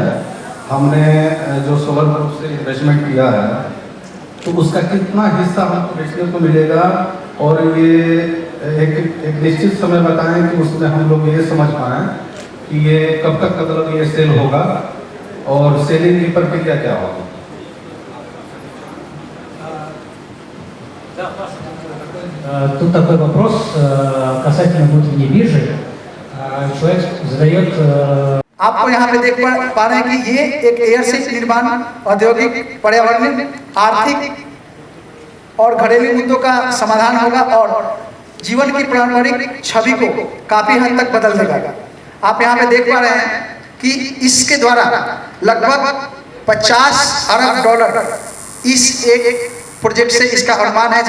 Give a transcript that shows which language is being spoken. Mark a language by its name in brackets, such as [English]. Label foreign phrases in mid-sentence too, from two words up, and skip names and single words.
[Hindi] हमने जो सोलर ग्रुप से इन्वेस्टमेंट किया है, तो उसका कितना हिस्सा हमको बेचने को मिलेगा, और ये एक निश्चित समय बताएं कि उसमें हम लोग ये समझ पाएँ कि ये कब तक मतलब ये सेल होगा, और सेलिंग की प्रक्रिया क्या होगा. [Russian] Тут такой вопрос касательно внутренней биржи. Человек задает... [Hindi] आपको यहाँ पे देख पा रहे हैं कि ये एक एयरशिप निर्माण, औद्योगिक, पर्यावरण, आर्थिक और घरेलू मुद्दों का समाधान होगा और जीवन की पारंपरिक छवि को काफी हद तक बदल देगा. आप यहाँ पे देख पा रहे हैं कि इसके द्वारा लगभग 50 अरब डॉलर इस एक प्रोजेक्ट से इसका अनुमान है.